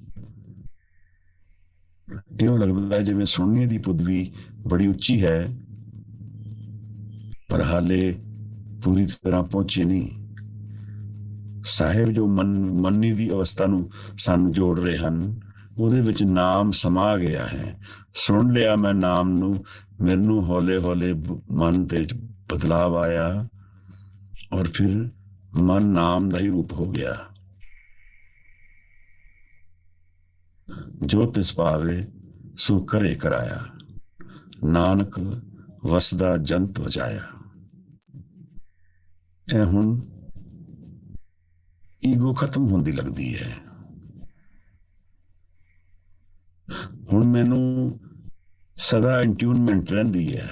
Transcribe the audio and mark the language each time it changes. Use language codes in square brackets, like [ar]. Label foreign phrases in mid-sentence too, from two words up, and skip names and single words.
[pa] ਇਉਂ ਲਗਦਾ ਹੈ ਜਿਵੇਂ ਸੁਨਨੇ ਕੀ ਪਦਵੀ ਬੜੀ ਉੱਚੀ ਹੈ, ਪਰ ਹਾਲੇ ਪੂਰੀ ਤਰ੍ਹਾ ਪਹੁੰਚੇ ਨਹੀਂ। ਸਾਹਿਬ ਜੋ ਮੰਨਣੀ ਕੀ ਅਵਸਥਾ ਨੂੰ ਸਾਨੂੰ ਜੋੜ ਰਹੇ ਹੈਂ, ਉਹਦੇ ਵਿੱਚ ਨਾਮ ਸਮਾ ਗਿਆ ਹੈ। ਸੁਣ ਲਿਆ ਮੈਂ ਨਾਮ ਨੂੰ, ਮੈਨੂੰ ਹੌਲੇ ਹੌਲੇ ਮਨ ਤੇ ਬਦਲਾਵ ਆਇਆ [hi] और फिर मन नाम का ही रूप हो गया। [pa] ਜੋ ਤਿਸ ਪਾਵੇ ਸੋ ਕਰੇ ਕਰਾਇਆ, ਨਾਨਕ ਵਸਦਾ ਜੰਤ ਵਜਾਇਆ। ਇਹ ਹੁਣ ਈਗੋ ਖਤਮ ਹੁੰਦੀ ਲੱਗਦੀ ਹੈ। ਹੁਣ ਮੈਨੂੰ ਸਦਾ ਇੰਟਿਊਨਮੈਂਟ ਰਹਿੰਦੀ ਹੈ।